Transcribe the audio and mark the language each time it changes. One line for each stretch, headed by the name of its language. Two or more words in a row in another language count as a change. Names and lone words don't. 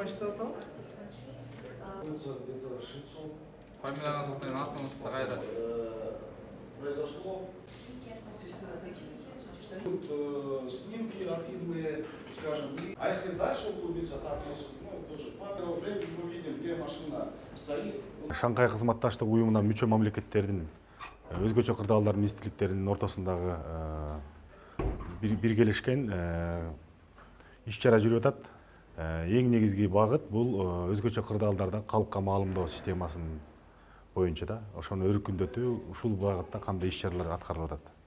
Russian: Где-то 600. Произошло. Снимки архивные, скажем. А если дальше углубиться, там есть, тоже пару времени мы видим, где машина стоит.
Kyrgyz: Шанхай кызматташтык уюмуна мүчө мамлекеттердин өзгөчө кырдаалдар министрликтеринин ортосундагы биргелешкен иш-чара жүрүп атат. Эң негизги багыт бул өзгөчө кырдаалдарда калкка маалымдоо системасынын боюнча да ошону өркүндөтүү, ушул багытта кандай иш-чаралар аткарылып атат.